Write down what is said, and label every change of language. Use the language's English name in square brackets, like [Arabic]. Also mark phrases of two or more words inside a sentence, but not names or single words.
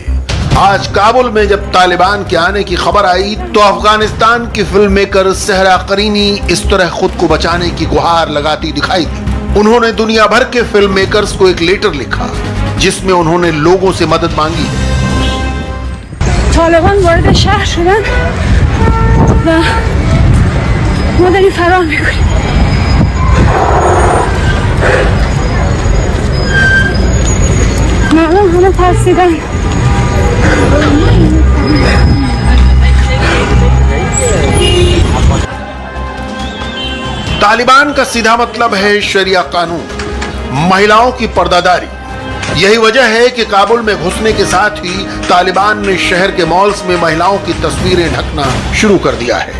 [Hindi] आज काबुल में जब तालिबान के आने की खबर आई तो अफगानिस्तान की [English] film maker [Hindi] सहरा करीनी इस तरह खुद को बचाने की गुहार लगाती दिखाई दी। उन्होंने दुनिया भर के [English] film makers [Hindi] को एक लेटर लिखा जिसमें उन्होंने लोगों से मदद मांगी। [Persian] طالبان وارد شهر شدن و ما داریم فرار میکنیم. مردم همه ترسیدن. [Hindi] तालिबान का सीधा मतलब है शरिया कानून, महिलाओं की पर्दादारी। यही वजह है कि काबुल में घुसने के साथ ही तालिबान ने शहर के मॉल्स में महिलाओं की तस्वीरें ढकना शुरू कर दिया है।